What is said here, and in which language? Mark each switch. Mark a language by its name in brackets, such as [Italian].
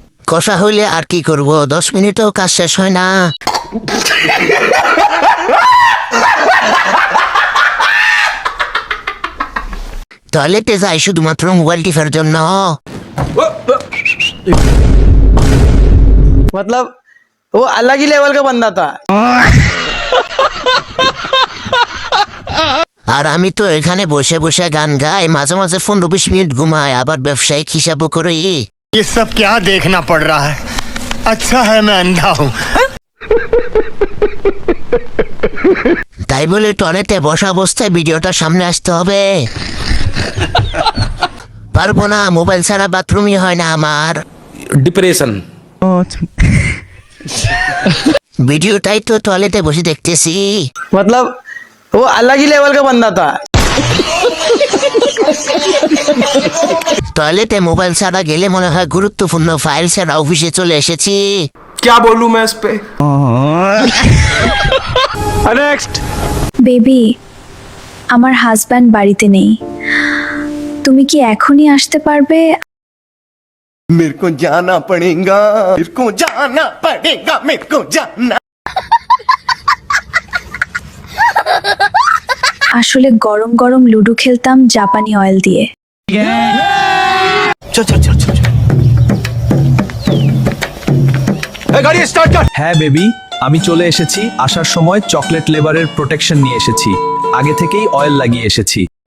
[Bangla] কষা হইলে আর কি করব, 10 মিনিটেও কাজ শেষ হয় না। টয়লেটে যাই শুধুমাত্র মোবাইল টিপার জন্য। [Hindi] मतलब वो अलग ही लेवल का बंदा था। [Bangla] আর আমি তো এখানে বসে বসে গান গাই, মাঝে মাঝে 15-20 মিনিট ঘুমাই, আবার ব্যবসায়িক হিসাবও করি। [Hindi] ये सब क्या देखना पड़ रहा है? अच्छा है मैं अंधा हूँ। [Bangla] তাই বলে টয়লেটে বসা অবস্থায় ভিডিওটা সামনে আসতে হবে? পারবো না, মোবাইল ছাড়া বাথরুমই হয় না আমার। ডিপ্রেশন। ভিডিওটাই তো টয়লেটে বসে দেখতেছি। [Hindi] मतलब वो अलग ही लेवल का बंदा था। [Bangla] টয়লেটে মোবাইল ছাড়া গেলে মনে হয় গুরুত্বপূর্ণ ফাইল ছাড়া অফিসে চলে এসেছি। [Hindi] क्या बोलूं मैं इस पे? [English] Next. [Bangla] বেবি, আমার হাজব্যান্ড বাড়িতে নেই, তুমি কি এখনই আসতে পারবে? [Hindi] मेरे को जाना पड़ेगा, मेरे को जाना पड़ेगा, मेरे को जाना। [Bangla] আসলে গরম গরম লুডো খেলতাম জাপানি অয়েল দিয়ে। [Hindi] चल चल चल चल। [Bangla] গাড়ি স্টার্ট কর। হ্যাঁ বেবি, আমি চলে এসেছি। আসার সময় চকলেট লেবারের প্রোটেকশন নিয়ে এসেছি, আগে থেকেই অয়েল লাগিয়ে এসেছি।